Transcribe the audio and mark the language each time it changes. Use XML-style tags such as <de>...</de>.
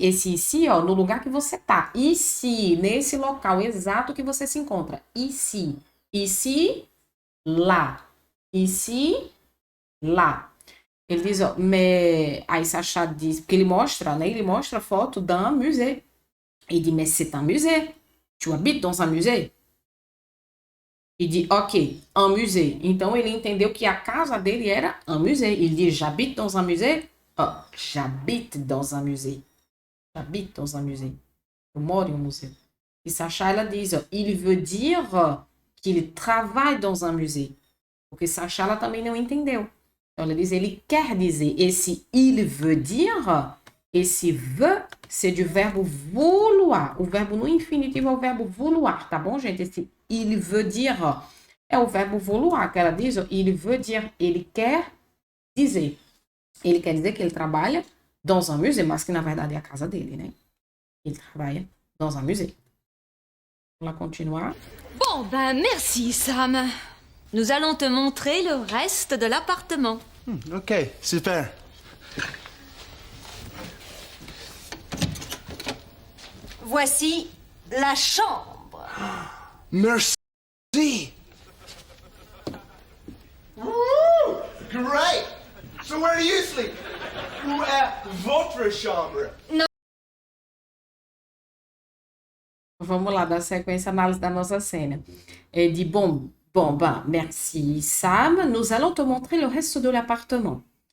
<pt>Esse ici, ó, no lugar que você tá. Ici, nesse local exato que você se encontra.</pt> <fr>Ici. Ici, lá. Ici, lá.</fr> <pt>Ele diz, ó, mais... Aí Sacha diz, porque ele mostra, né? Ele mostra a foto</pt> <fr>d'un musée. Il dit, mais c'est un musée. Tu habites dans un musée? Il dit, ok, un musée.</fr> <pt>Então, ele entendeu que a casa dele era</pt> <fr>un musée. Il dit, j'habite dans un musée? Oh, j'habite dans un musée. J'habite dans un musée.</fr> <pt>Eu moro em um museu.</pt> <fr>E Sacha,</fr> <pt>ela diz,</pt> <fr>ó, il veut dire qu'il travaille dans un musée.</fr> <pt>Porque Sacha, ela também não entendeu. Então, ela diz, ele quer dizer. Esse</pt> <fr>il veut dire,</fr> <pt>esse veut, c'est du verbo vouloir. O verbo no infinitivo é o verbo vouloir, tá bom, gente? Esse</pt> <fr>il veut dire</fr> <pt>é o verbo vouloir, que ela diz, ó, il veut dire, ele quer dizer. Ele quer dizer que ele trabalha</pt> <fr>dans un musée,</fr> <pt>mas que na verdade é a casa dele, né? Ele trabalha</pt> <fr>dans un musée.</fr> <pt>Vamos lá continuar.</pt> <fr>Bon, ben merci, Sam. Nous allons te montrer le reste de l'appartement. OK, super. Voici la chambre. Merci.</fr> <en>Great. So where do you sleep?</en> <fr>Où est votre chambre?</fr> <pt>Vamos lá, dar sequência, análise da nossa cena.</pt> <fr>Elle dit, bon, ben, merci Sam, nous allons te montrer le reste de l'appartement.</fr>